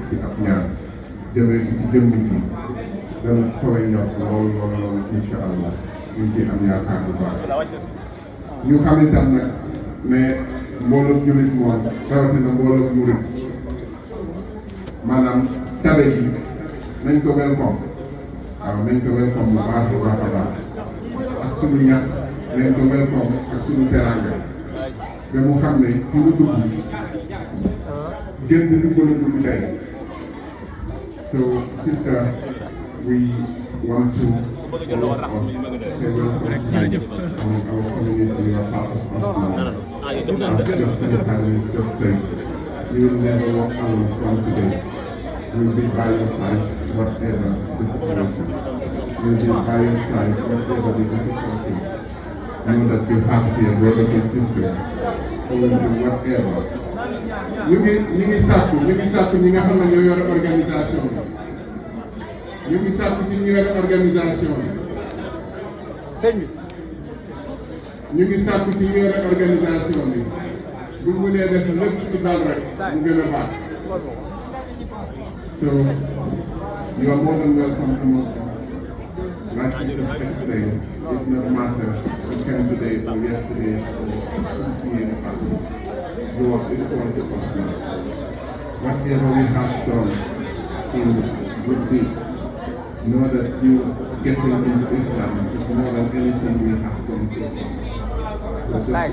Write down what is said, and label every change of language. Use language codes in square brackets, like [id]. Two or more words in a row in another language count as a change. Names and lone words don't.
[wo] ci ab ñaar jëmee ko ci jëmm ji dana kowe njort loolu [ar] إن شاء الله [wo] ñu ngi ciy am yaakaar bu baax ñu xam itam nag ne mbooloo jullit moom rawatina mbooloo murit maanaam tabe yi nañ ko welcome waaw nañ ko welcome bu baax a baax a baax ak suñu ñàkk nañ ko welcome ak suñu teranga ba mu xam ne fi mu dugg gën di dugg tey [en] so sister we want to say welcome our community you are part of us now as just sanitary just said you will never walk alone from today. We'll be by your side, whatever the situation. We'll be by your side, whatever the difficulty. Know that you have here brothers and sisters who will do whatever. [wo] ñu ngi sàkku ñi nga xam ne ñoo yore organisation bi. ñu ngi sàkku ci ñu yore organisation bi. sëñ bi. ñu ngi sàkku ci ñu yore organisation bi. bu mu mënee def lépp ci dal rek mu gën a baax. [en] So you are more than welcome among us. Like we just explained, it doesn't matter who came today or yesterday or 2 years past. You are equal to us now. Whatever we have done in good deeds, know that you getting into Islam is more than anything we have done so far.